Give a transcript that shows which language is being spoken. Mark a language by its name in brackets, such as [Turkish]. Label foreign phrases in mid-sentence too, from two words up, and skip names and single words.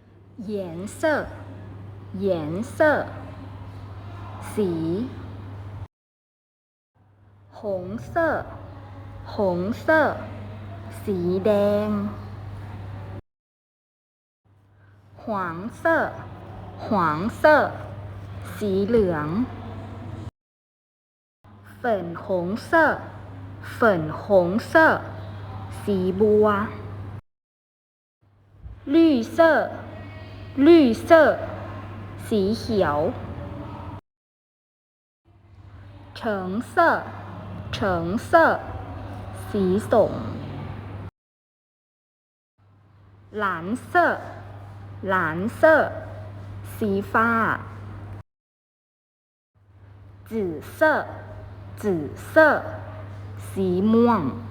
[Chinese] 颜色颜色สี红色红色 [Thai] สีแดง [Chinese] 黄色黄色 [Thai] สีเหลือง [Chinese] 粉红色粉红色 [Thai] สีบัว [Chinese] 绿色绿色 [Thai] สีเขียว [Chinese] 橙色橙色 [Thai] สีส้ม [Chinese] 蓝色蓝色 [Thai] สีฟ้า [Chinese] 紫色紫色 [Thai] สีม่วง